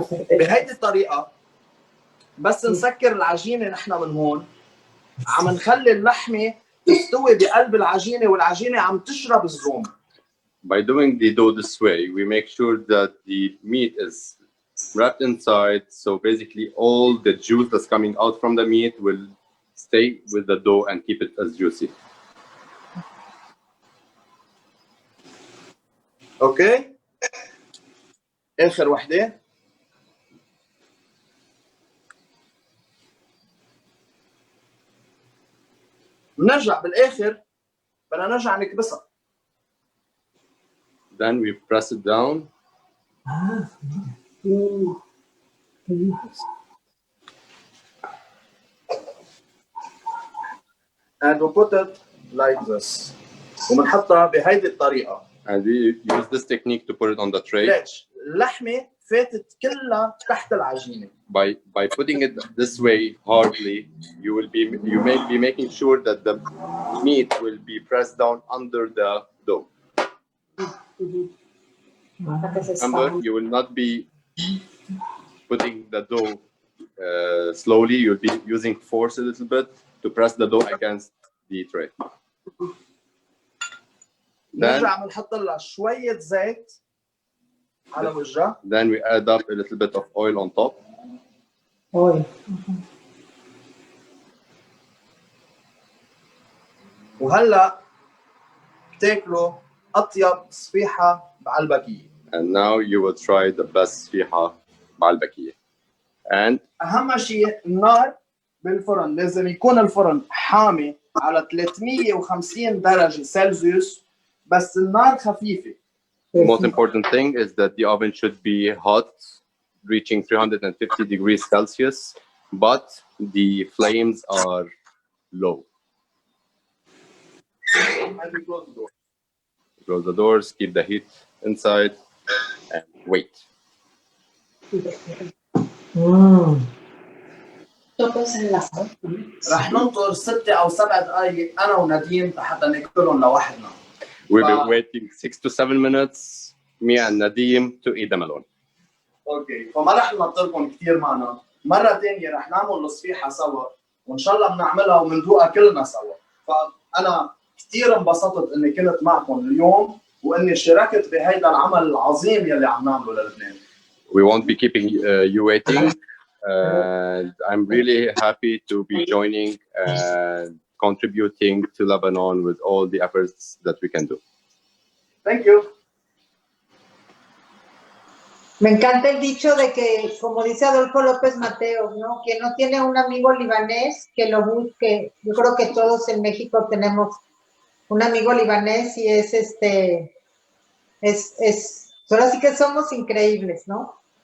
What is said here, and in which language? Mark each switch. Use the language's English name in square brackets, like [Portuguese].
[Arabic] بهيدي الطريقة بس نسكر العجينة نحن من هون عم نخلي اللحمة تستوي بقلب العجينة والعجينة عم تشرب الزوم. [English] By doing the dough this way, we make sure that the meat is wrapped inside. So basically, all the juice that's coming out from the meat will stay with the dough and keep it as juicy. [Arabic] اوكي. اخر وحدة. بنرجع بالاخر بدنا نرجع نكبسها. [English] Then we press it down. And we put it like this. [Arabic] وبنحطها بهيدي الطريقة. [English] And we use this technique to put it on the tray. [Arabic] ليش؟ اللحمة فاتت كلها تحت العجينة. [English] By putting it this way hardly, you may be making sure that the meat will be pressed down under the dough. Remember, you will not be putting the dough slowly. You'll be using force a little bit to press the dough against the tray. [Arabic] نرجع بنحط لها شوية زيت على وجهها. [English] Then we add up a little bit of oil on top. Oil. [Arabic] وهلا تاكلوا أطيب صفيحة بعلبكية. [English] And now you will try the best Sfiha Baalbakiye. And [Arabic] أهم شيء النار بالفرن لازم يكون الفرن حامي على 350 درجة سلسيوس بس النار خفيفة. [English] the most important thing is that the oven should be hot, reaching 350 degrees Celsius, but the flames are low. Close the doors, keep the heat inside, and wait. [Arabic] رح ننطر 6 أو 7 دقايق أنا ونديم حتى ناكلهم لوحدنا. [English] We'll be waiting 6 to 7 minutes, me and Nadim, to eat them alone. [Arabic] اوكي فما رح ننطركم كثير معنا. مرة ثانية رح نعمل الصفيحة سوا وإن شاء الله بنعملها وبندوقها كلنا سوا. فأنا كثير انبسطت إني كنت معكم اليوم وإني شاركت بهيدا العمل العظيم يلي عم نعمله للبنان. [English] We won't be keeping you waiting, and I'm really happy to be joining and contributing to Lebanon with all the efforts that we can do. Thank you. [Spanish] Me encanta el dicho de que, como dice Adolfo López Mateos, ¿no? Quien no tiene un amigo libanés, que lo busque. Yo creo que todos en México tenemos un amigo libanés y ahora sí que somos increíbles, ¿no?